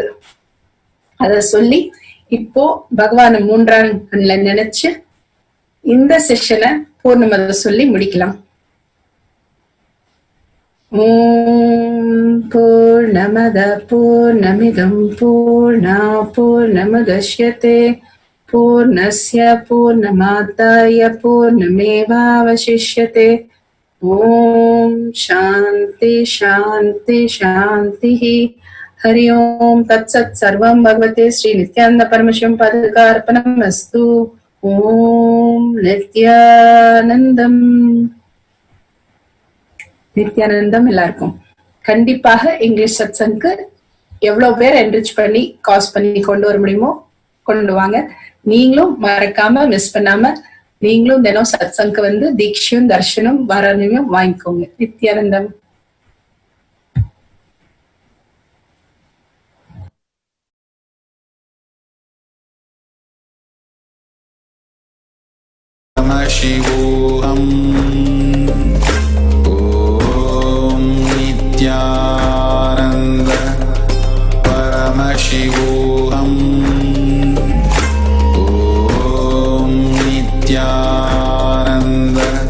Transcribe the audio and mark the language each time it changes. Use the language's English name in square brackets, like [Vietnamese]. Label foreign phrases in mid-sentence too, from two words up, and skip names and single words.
[Tamil] அத சொல்லி இப்போ பகவான மூன்றாம் கண்ணுல நினைச்சு இந்த செஷனை பூர்ணமத சொல்லி முடிக்கலாம். [Sanskrit] ओं पूर्णमदः पूर्णमिदं पूर्णा पूर्णमुदच्यते पूर्णस्य पूर्णमादाय पूर्णमेवावशिष्यते. ओं शान्तिः शान्तिः शान्तिः. हरि ओम तत्सत् सर्वं भगवते श्री नित्यानंद परमशिवं पादुकार्पणमस्तु. [Tamil] ओम நித்யானந்தம் எல்லாருக்கும். கண்டிப்பாக இங்கிலீஷ் சத்சங்க்கு எவ்வளவு பேர் என்ரிச் பண்ணி காஸ் பண்ணி கொண்டு வர முடியுமோ கொண்டு வாங்க. நீங்களும் மறக்காம மிஸ் பண்ணாம நீங்களும் தினம் சத்சங்க்கு தீட்சையும் தர்ஷனும் வரணையும் வாங்கிக்கோங்க. நித்யானந்தம். [Sanskrit] शिवोऽहम् ॐ नित्यानन्द परमशिवोऽहम् ॐ नित्यानन्द